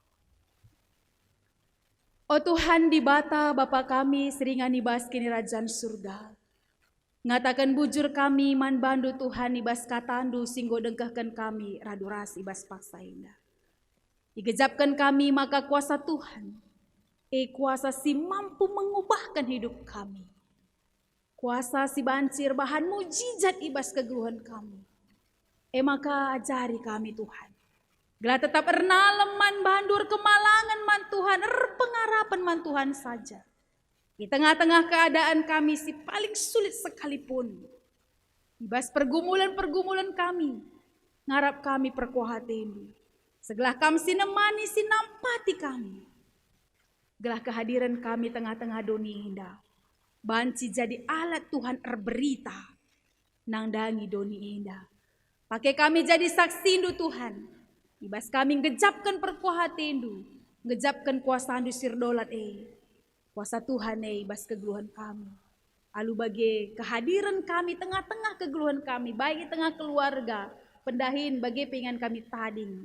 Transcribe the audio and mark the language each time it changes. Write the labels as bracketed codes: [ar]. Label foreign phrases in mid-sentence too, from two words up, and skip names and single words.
[btx] O Tuhan dibata Bapa kami seringan ibas kini Rajan surga. Ngatakan bujur kami man bandu Tuhan ibas katandu singgo dengkahkan kami radu ras ibas paksa indah. Digejapkan kami maka kuasa Tuhan. [id] Kuasa si mampu mengubahkan hidup kami. [btx] Kuasa si bancir bahan mujizat ibas kegeluhan kami. [id] Maka ajari kami Tuhan. [btx] Gelah tetap ernalem man bandur kemalangan man Tuhan, pengarapan man Tuhan saja. [id] Di tengah-tengah keadaan kami si paling sulit sekalipun. [btx] Ibas pergumulan-pergumulan kami, ngarap kami perkuahatin. Segelah kami sinemani sinampati kami. Gelah kehadiran kami tengah-tengah dunia indah. Banci jadi alat Tuhan berita. Nangdangi dunia indah. Pakai kami jadi saksi indu Tuhan. Ibas kami ngejapkan perkuahatindu, ngejapkan kuasa andu sirdolat kuasa Tuhan ibas kegeluhan kami. Alu bagi kehadiran kami tengah-tengah kegeluhan kami, [id] baik di tengah keluarga, [btx] pendahin bagi pengen kami tading.